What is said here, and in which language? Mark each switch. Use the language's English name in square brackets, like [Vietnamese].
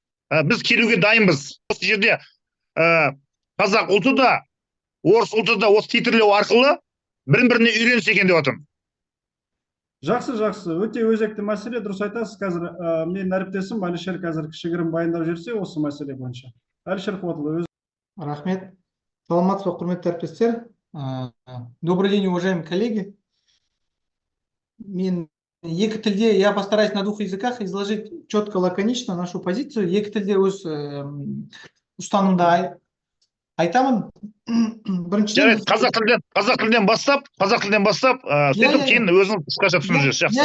[Kazakh] біз келуге дайынбыз. Осы жерде қазақ ұлты да, орыс ұлты да осы титрлеу арқылы бірін-біріне үйренсе екен деп отырмын. Жақсы, өте өзекті мәселе, дұрыс айтасыз. Қазір мен әріптесім Әлішер қазір кішігірім баяндап жіберсе осы мәселе бойынша. Әлішер Қуатұлы, Рахмет. Саламатсыз ба, құрметті әріптестер. [Russian] Добрый день, уважаемые коллеги. [Kazakh] Мен екі тілде, [Russian] я постараюсь на двух языках изложить четко, лаконично нашу позицию. [Kazakh] Екі тілде өз ұстанымда айтамын. Жарайды, қазақ тілден бастап, сөйтіп кейін өзіңіз қысқаша түсіндіріңіз.